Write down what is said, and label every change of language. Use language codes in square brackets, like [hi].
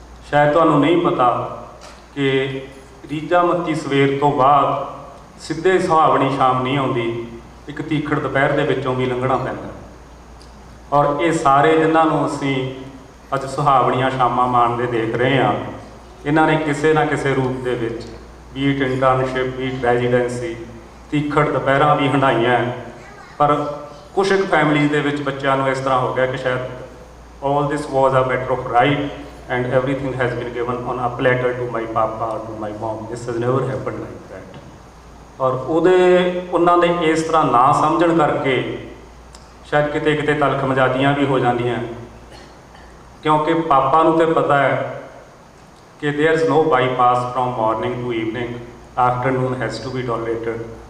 [pa] ਸ਼ਾਇਦ ਤੁਹਾਨੂੰ ਨਹੀਂ ਪਤਾ ਕਿ ਰੀਝਾਂ ਮੱਤੀ ਸਵੇਰ ਤੋਂ ਬਾਅਦ ਸਿੱਧੇ ਸੁਹਾਵਣੀ ਸ਼ਾਮ ਨਹੀਂ ਆਉਂਦੀ, ਇੱਕ ਤੀਖੜ ਦੁਪਹਿਰ ਦੇ ਵਿੱਚੋਂ ਵੀ ਲੰਘਣਾ ਪੈਂਦਾ। ਔਰ ਇਹ ਸਾਰੇ ਜਿਨ੍ਹਾਂ ਨੂੰ ਅਸੀਂ ਅੱਜ ਸੁਹਾਵਣੀਆਂ ਸ਼ਾਮਾਂ ਮਾਣਦੇ ਦੇਖ ਰਹੇ ਹਾਂ, ਇਹਨਾਂ ਨੇ ਕਿਸੇ ਨਾ ਕਿਸੇ ਰੂਪ ਦੇ ਵਿੱਚ ਬੀਟ ਇੰਟਰਨਸ਼ਿਪ, ਬੀਟ ਰੈਜ਼ੀਡੈਂਸੀ, ਤੀਖੜ ਦੁਪਹਿਰਾਂ ਵੀ ਹੰਢਾਈਆਂ। ਪਰ ਕੁਛ ਇੱਕ ਫੈਮਲੀਜ਼ ਦੇ ਵਿੱਚ ਬੱਚਿਆਂ ਨੂੰ ਇਸ ਤਰ੍ਹਾਂ ਹੋ ਗਿਆ ਕਿ ਸ਼ਾਇਦ [en] all this was a matter of right and everything has been given on a platter to my papa or to my mom. This has never happened like that. [pa] ਔਰ ਉਹਨਾਂ ਦੇ ਇਸ ਤਰ੍ਹਾਂ ਨਾ ਸਮਝਣ ਕਰਕੇ ਸ਼ਾਇਦ ਕਿਤੇ ਕਿਤੇ ਤਲਖ ਮਜਾਦੀਆਂ ਵੀ ਹੋ ਜਾਂਦੀਆਂ, ਕਿਉਂਕਿ ਪਾਪਾ ਨੂੰ ਤਾਂ ਪਤਾ ਹੈ ਕਿ [en] there is no bypass from morning to evening, afternoon has to be tolerated,